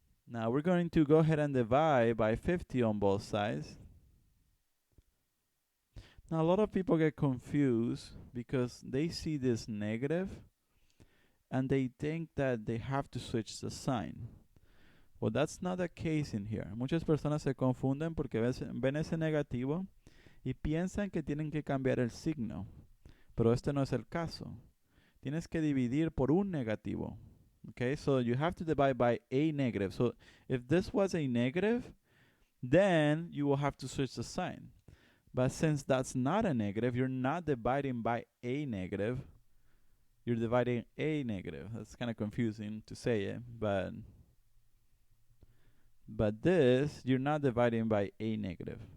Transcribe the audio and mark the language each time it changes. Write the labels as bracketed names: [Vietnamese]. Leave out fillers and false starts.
[English] Now we're going to go ahead and divide by 50 on both sides. Now a lot of people get confused because they see this negative and they think that they have to switch the sign. Well, that's not the case in here. [Spanish] Muchas personas se confunden porque ven ese negativo y piensan que tienen que cambiar el signo. Pero este no es el caso. Tienes que dividir por un negativo. [English] Okay, so you have to divide by a negative. So if this was a negative, then you will have to switch the sign. But since that's not a negative, you're not dividing by a negative. You're dividing a negative. That's kind of confusing to say it, but this, you're not dividing by a negative.